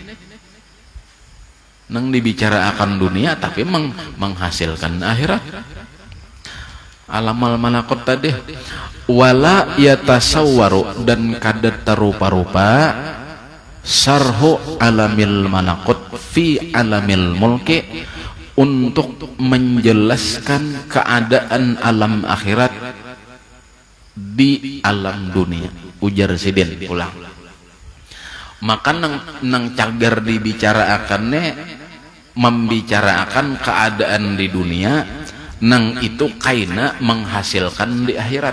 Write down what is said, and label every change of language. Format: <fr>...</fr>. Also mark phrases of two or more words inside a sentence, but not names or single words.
<bjn>Nang dibicarakan dunia tapi menghasilkan akhirat.</bjn> <ar>عالم الملكوت tadi, ولا يتصور,</ar> <bjn>dan kada terupa-rupa</bjn> <ar>شرح عالم الملكوت في عالم الملك,</ar> <bjn>untuk menjelaskan keadaan alam akhirat di alam dunia. Ujar Sidin pulang, maka nang cagar dibicarakannya membicarakan keadaan di dunia, nang itu kaina menghasilkan di akhirat.</bjn>